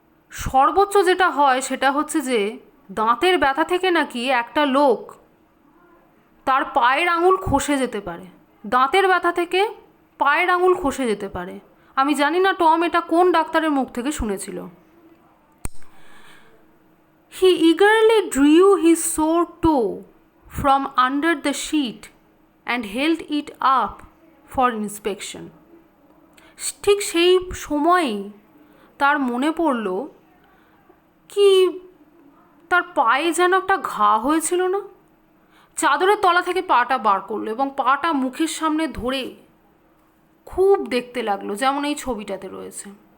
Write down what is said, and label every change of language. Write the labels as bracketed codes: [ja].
[bn] সর্বোচ্চ যেটা হয় সেটা হচ্ছে যে দাঁতের ব্যথা থেকে নাকি একটা লোক তার পায়ের আঙুল খসে যেতে পারে। দাঁতের ব্যথা থেকে পায়ের আঙুল খসে যেতে পারে। আমি জানি না টম এটা কোন ডাক্তারের মুখ থেকে শুনেছিল। [en] He eagerly drew his sore toe from under the sheet and held it up for inspection. [bn] ঠিক সেই সময়ই তার মনে পড়ল কি তার পায়ে যেন একটা ঘা হয়েছিল না। চাদরের তলা থেকে পাটা বার করলো এবং পাটা মুখের সামনে ধরে খুব দেখতে লাগলো, যেমন এই ছবিটাতে রয়েছে।